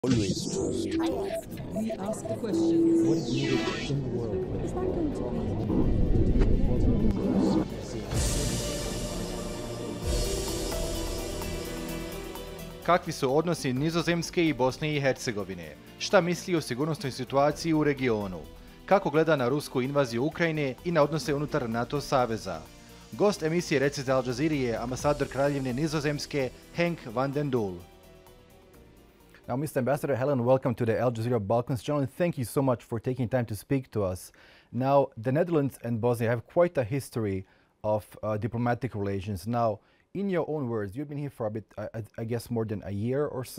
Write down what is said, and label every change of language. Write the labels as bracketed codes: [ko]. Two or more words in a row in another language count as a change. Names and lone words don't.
[en] Always true. We ask the questions. What is needed in the world? Is that going to [bs] Kakvi su odnosi Nizozemske i Bosne i Hercegovine? Šta misli o sigurnosnoj situaciji u regionu? Kako gleda na rusku invaziju Ukrajine i na odnose unutar NATO saveza? Gost emisije Recite Al Jazeeri je ambasador Kraljevine Nizozemske Henk van den Dool. [en] Now, Mr. Ambassador, hello and welcome to the Al Jazeera Balkans channel, and thank you so much for taking time to speak to us. Now, the Netherlands and Bosnia have quite a history of diplomatic relations. Now, in your own words, you've been here for a bit, I guess, more than a year or so.